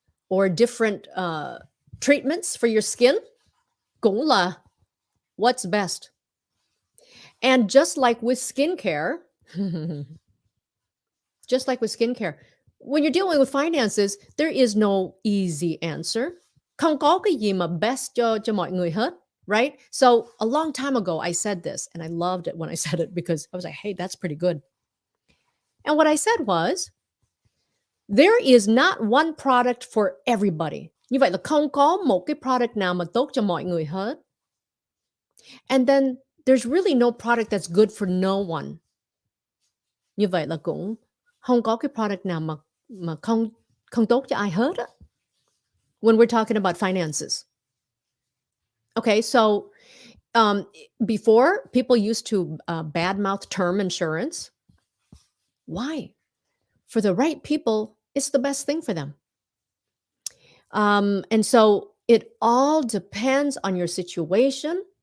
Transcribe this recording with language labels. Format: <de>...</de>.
<en>Or different treatments for your skin,</en> <vi>cũng là</vi> <en>what's best? And just like with skincare, when you're dealing with finances, there is no easy answer.</en> <vi>Không có cái gì mà best cho mọi người hết,</vi> <en>right? So a long time ago, I said this, and I loved it when I said it because I was like, hey, that's pretty good. And what I said was, there is not one product for everybody.</en> <vi>Như vậy là không có một cái product nào mà tốt cho mọi người hết.</vi> <en>And then there's really no product that's good for no one.</en> <vi>Như vậy là cũng không có cái product nào mà không tốt cho ai hết á.</vi> <en>When we're talking about finances. Okay, so before, people used to badmouth term insurance. Why? For the right people, it's the best thing for them. And so it all depends on your situation.</en>